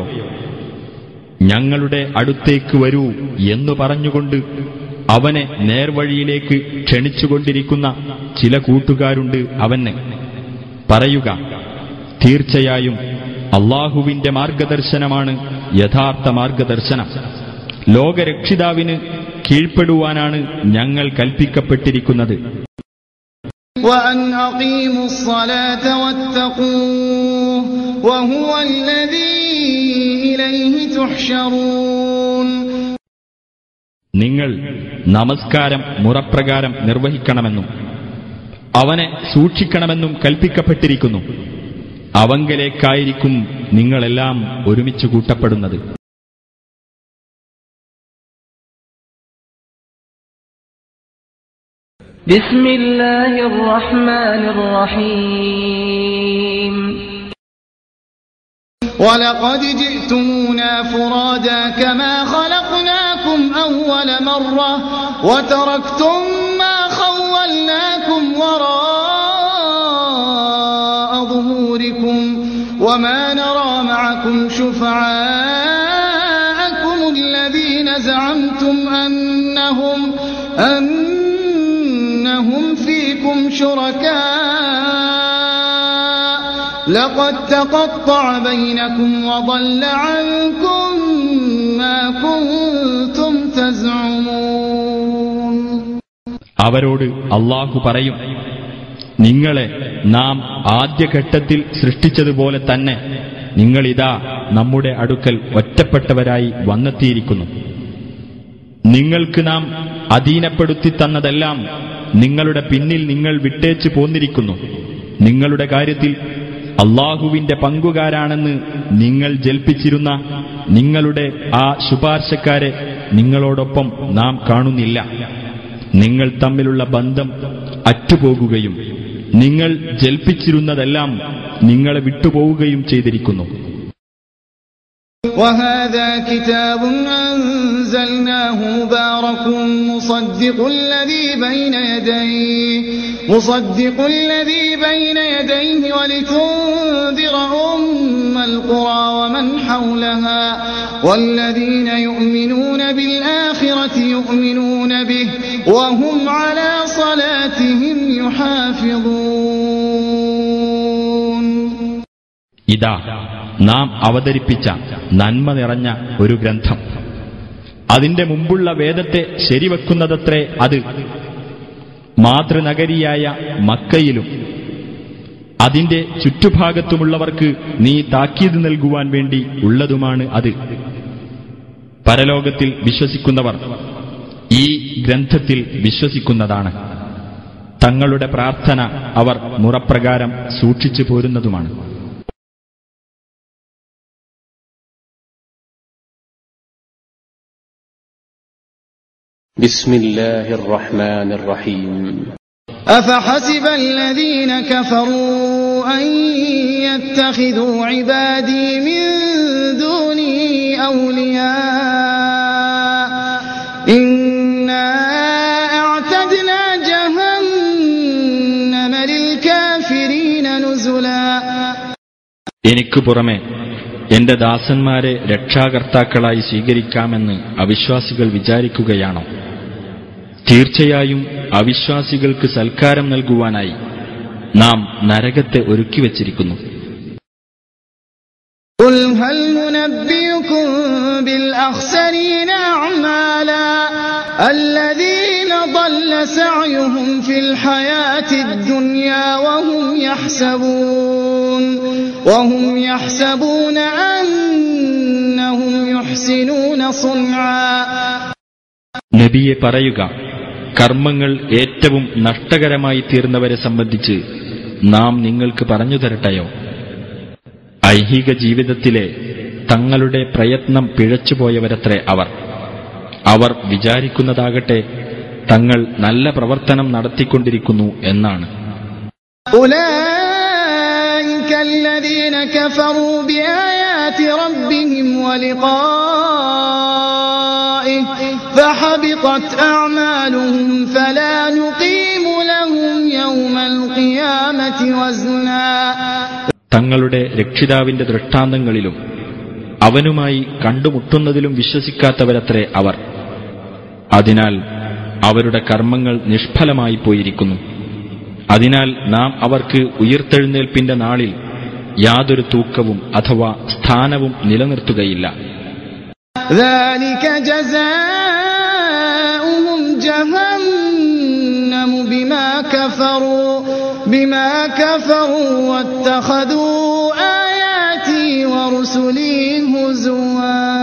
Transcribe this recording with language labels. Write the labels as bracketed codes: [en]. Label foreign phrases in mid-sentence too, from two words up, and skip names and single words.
[ml] ഞങ്ങളുടെ അടുത്തേക്ക് വരൂ എന്നു പറഞ്ഞുകൊണ്ട് അവനെ നേർവഴിയിലേക്ക് ക്ഷണിച്ചുകൊണ്ടിരിക്കുന്ന ചില കൂട്ടുകാരുണ്ട് അവന്. പറയുക, തീർച്ചയായും അല്ലാഹുവിന്റെ മാർഗദർശനമാണ് യഥാർത്ഥ മാർഗദർശനം. ലോകരക്ഷിതാവിന് കീഴ്പ്പെടുവാനാണ് ഞങ്ങൾ കൽപ്പിക്കപ്പെട്ടിരിക്കുന്നത്. [ar] وأن أقيموا الصلاة واتقوه وهو الذي إليه تحشرون. [ml] നിങ്ങൾ നമസ്കാരം മുറപ്രകാരം നിർവഹിക്കണമെന്നും അവനെ സൂക്ഷിക്കണമെന്നും കൽപ്പിക്കപ്പെട്ടിരിക്കുന്നു. അവങ്കലേക്കായിരിക്കും നിങ്ങളെല്ലാം ഒരുമിച്ച് കൂട്ടപ്പെടുന്നത്. [ar] بسم الله الرحمن الرحيم. ولقد جئتمونا فرادا كما خلقناكم أول مرة وتركتم ما خولناكم وراء ظهوركم وما نرى معكم شفعاءكم الذين زعمتم زعمتم أنهم فيكم شركاء لقد تقطع بينكم وضل عنكم ما كنتم تزعمون. [ml] അവരോട് അല്ലാഹു പറയും, നിങ്ങളെ നാം ആദ്യഘട്ടത്തിൽ സൃഷ്ടിച്ചതുപോലെ തന്നെ നിങ്ങളിതാ നമ്മുടെ അടുക്കൽ ഒറ്റപ്പെട്ടവരായി വന്നെത്തിയിരിക്കുന്നു. നിങ്ങൾക്ക് നാം അധീനപ്പെടുത്തി തന്നതെല്ലാം നിങ്ങളുടെ പിന്നിൽ നിങ്ങൾ വിട്ടേച്ചു പോന്നിരിക്കുന്നു. നിങ്ങളുടെ കാര്യത്തിൽ അല്ലാഹുവിന്റെ പങ്കുകാരാണെന്ന് നിങ്ങൾ ജൽപ്പിച്ചിരുന്ന നിങ്ങളുടെ ആ ശുപാർശക്കാരെ നിങ്ങളോടൊപ്പം നാം കാണുന്നില്ല. നിങ്ങൾ തമ്മിലുള്ള ബന്ധം അറ്റുപോകുകയും നിങ്ങൾ ജൽപ്പിച്ചിരുന്നതെല്ലാം നിങ്ങളെ വിട്ടുപോവുകയും ചെയ്തിരിക്കുന്നു. [ar] وهذا كتاب أنزلناه مبارك مصدق الذي بين يديه ولتنذر أم القرى ومن حولها والذين يؤمنون بالآخرة يؤمنون به وهم على صلاتهم يحافظون. [ml] ഇതാ നാം അവതരിപ്പിച്ച നന്മ നിറഞ്ഞ ഒരു ഗ്രന്ഥം. അതിന്റെ മുമ്പുള്ള വേദത്തെ ശരിവെക്കുന്നതത്രേ അത്. മാതൃനഗരിയായ മക്കയിലും അതിന്റെ ചുറ്റുഭാഗത്തുമുള്ളവർക്ക് നീ താക്കീത് നൽകുവാൻ വേണ്ടി ഉള്ളതുമാണ് അത്. പരലോകത്തിൽ വിശ്വസിക്കുന്നവർ ഈ ഗ്രന്ഥത്തിൽ വിശ്വസിക്കുന്നതാണ്. തങ്ങളുടെ പ്രാർത്ഥന അവർ മുറപ്രകാരം സൂക്ഷിച്ചു പോരുന്നതുമാണ്. [ar] بسم الله الرحمن الرحيم. أفحسب الذين كفروا أن يتخذوا عبادي من دوني أولياء إنا أعتدنا جهنم للكافرين نزلا. [ml] എനിക്ക് പുറമെ എന്റെ ദാസന്മാരെ രക്ഷാകർത്താക്കളായി സ്വീകരിക്കാമെന്ന് അവിശ്വാസികൾ വിചാരിക്കുകയാണോ? തീർച്ചയായും അവിശ്വാസികൾക്ക് സൽക്കാരം നൽകുവാനായി നാം നരകത്തെ ഒരുക്കിവച്ചിരിക്കുന്നു. [ar] قل هل ننبئكم بالأخسرين أعمالا الذين ضل سعيهم في الحياة الدنيا وهم يحسبون أنهم يحسنون صنعا. [ml] നബിയെ പറയുക, കർമ്മങ്ങൾ ഏറ്റവും നഷ്ടകരമായി തീർന്നവരെ സംബന്ധിച്ച് നാം നിങ്ങൾക്ക് പറഞ്ഞു തരട്ടെയോ? ഐഹിക ജീവിതത്തിലെ തങ്ങളുടെ പ്രയത്നം പിഴച്ചുപോയവരത്രേ അവർ വിചാരിക്കുന്നതാകട്ടെ തങ്ങൾ നല്ല പ്രവർത്തനം നടത്തിക്കൊണ്ടിരിക്കുന്നു എന്നാണ്. [ar] أولئك الذين كفروا بآيات ربهم ولقائه فحبطت أعمالهم فلا نقيم لهم يوم القيامة وزنا. [ml] തങ്ങളുടെ രക്ഷിതാവിന്റെ ദൃഷ്ടാന്തങ്ങളിലും അവനുമായി കണ്ടുമുട്ടുന്നതിലും വിശ്വസിക്കാത്തവരത്രേ അവർ. അതിനാൽ അവരുടെ കർമ്മങ്ങൾ നിഷ്ഫലമായി പോയിരിക്കുന്നു. അതിനാൽ നാം അവർക്ക് ഉയിർത്തെഴുന്നേൽപ്പിന്റെ നാളിൽ യാതൊരു തൂക്കവും അഥവാ സ്ഥാനവും നിലനിർത്തുകയില്ല. [ar] ذلك جزاؤهم جهنم بما كفروا واتخذوا آياتي ورسلي هزوا.